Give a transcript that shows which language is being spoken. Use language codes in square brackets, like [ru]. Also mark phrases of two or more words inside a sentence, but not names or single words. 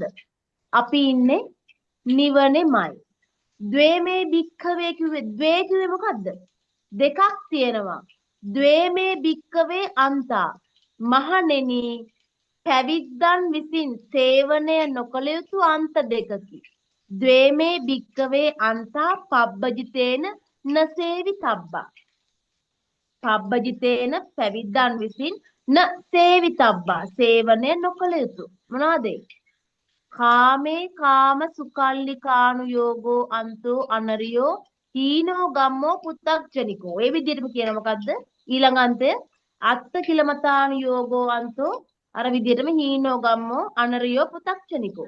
[si] අපි ඉන්නේ නිවනේමයි. [pi] ද්වේමේ භික්කවේ [si] කිව්වේ ද්වේ කිව්වේ මොකද්ද? දෙකක් තියෙනවා. [pi] ද්වේමේ භික්කවේ අන්තා [si] මහණෙනි පැවිද්දන් විසින් සේවනය නොකළ යුතු අන්ත දෙකකි. [pi] ද්වේමේ භික්කවේ අන්තා පබ්බජිතේන නසේවි තබ්බා. පබ්බජිතේන [si] පැවිද්දන් විසින් [pi] න සේවි තබ්බා. [si] සේවනය නොකළ යුතු. මොනවාද? [pi] කාමේ කාම සුකල්ලි කානු යෝගෝ අන්තෝ අනරියෝ හීනෝ ගම්මෝ පුත්තක්ජනිකෝ. [si] ඒ විදිහටම කියන මොකද්ද? ඊළඟ අන්තය [pi] අත්ත කිලමතානු යෝගෝ අන්තෝ [si] අර විදිහටම [pi] හීනෝ ගම්මෝ අනරියෝ පුත්තක්ජනිකෝ.